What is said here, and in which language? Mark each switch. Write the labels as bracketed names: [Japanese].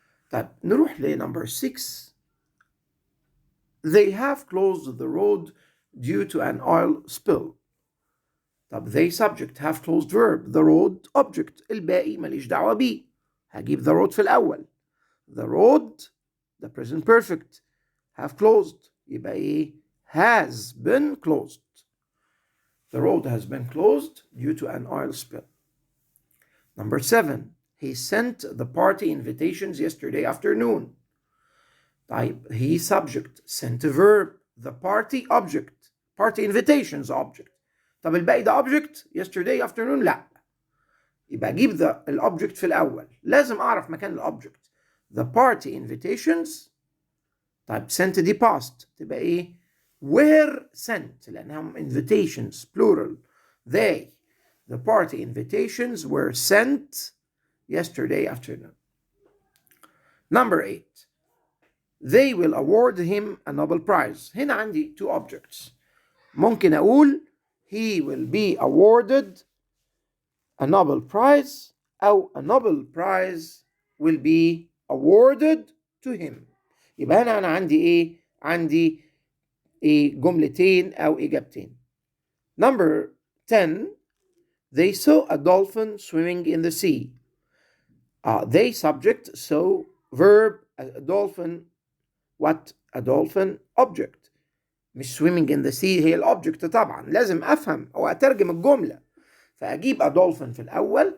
[Arabic] طيب نروح number 6. [English] They have closed the road due to an oil spill. طب they subject have closed verb. the road object. [Arabic] الباقي ماليش دعوة بيه. هجيب the road في الأول. [English] the road the present perfect have closed يبقى إيه؟ has been closed. The road has been closed due to an oil spill. Number 7. He sent the party invitations yesterday afternoon. طيب he subject sent a verb. the party object. party invitations object. [Arabic] طب الباقي ده object yesterday afternoon لا يبقى أجيب الobject في الأول. لازم أعرف مكان الobject. [English] the party invitations. [Arabic] طيب sent دي past تبقى إيه؟ were sent لأنهم invitations plural. [English] the party invitations were sent yesterday afternoon. Number 8. They will award him a Nobel Prize. هنا عندي two objects. [Arabic] ممكن أقول [English] he will be awarded a Nobel Prize أو a Nobel Prize will be awarded to him. [Arabic] يبقى هنا أنا عندي إيه؟ عندي جملتين أو إجابتين. [English] Number 10. They saw a dolphin swimming in the sea. They subject saw verb. A dolphin what? a dolphin object. [Arabic] مش swimming in the sea هي الobject طبعا. لازم أفهم أو أترجم الجملة. فأجيب a dolphin في الأول.